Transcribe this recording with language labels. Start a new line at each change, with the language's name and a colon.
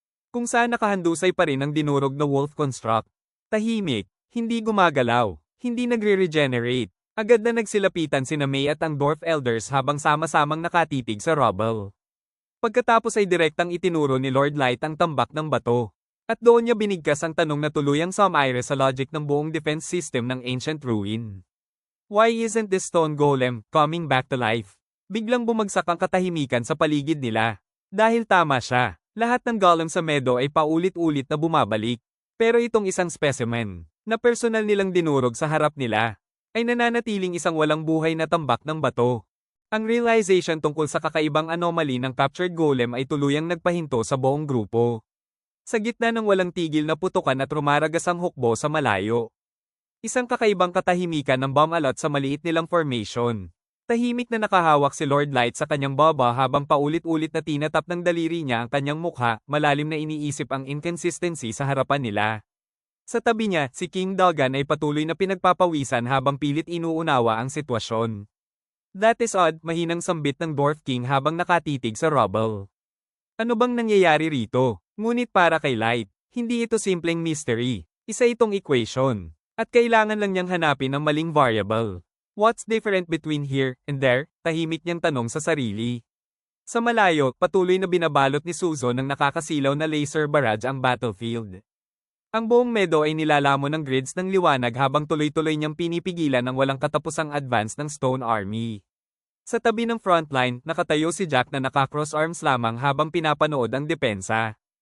Filipino: Kung saan nakahandusay pa rin ang dinurog na wolf construct. Tahimik, hindi gumagalaw, hindi nagre-regenerate. Agad na nagsilapitan sina May at ang dwarf elders habang sama-samang nakatitig sa rubble. Pagkatapos ay direktang itinuro ni Lord Light ang tambak ng bato. At doon niya binigkas ang tanong na tuluyang sumire sa logic ng buong defense system ng ancient ruin.
English: Why isn't this stone golem coming back to life?
Filipino: Biglang bumagsak ang katahimikan sa paligid nila. Dahil tama siya, lahat ng golem sa meadow ay paulit-ulit na bumabalik. Pero itong isang specimen, na personal nilang dinurog sa harap nila, ay nananatiling isang walang buhay na tambak ng bato. Ang realization tungkol sa kakaibang anomaly ng captured golem ay tuluyang nagpahinto sa buong grupo. Sa gitna ng walang tigil na putukan at rumaragas ang hukbo sa malayo. Isang kakaibang katahimikan ng bumalot sa maliit nilang formation. Tahimik na nakahawak si Lord Light sa kanyang baba habang paulit-ulit na tinatap ng daliri niya ang kanyang mukha, malalim na iniisip ang inconsistency sa harapan nila. Sa tabi niya, si King Dogan ay patuloy na pinagpapawisan habang pilit inuunawa ang sitwasyon.
English: That is odd,
Filipino: mahinang sambit ng Dwarf King habang nakatitig sa rubble. Ano bang nangyayari rito? Ngunit para kay Light, hindi ito simpleng mystery. Isa itong equation. At kailangan lang niyang hanapin ang maling variable.
English: What's different between here and there?
Filipino: Tahimik niyang tanong sa sarili. Sa malayo, patuloy na binabalot ni Suzo ng nakakasilaw na laser barrage ang battlefield. Ang buong meadow ay nilalamon ng grids ng liwanag habang tuloy-tuloy niyang pinipigilan ang walang katapusang advance ng Stone Army. Sa tabi ng frontline, nakatayo si Jack na naka-cross arms lamang habang pinapanood ang depensa.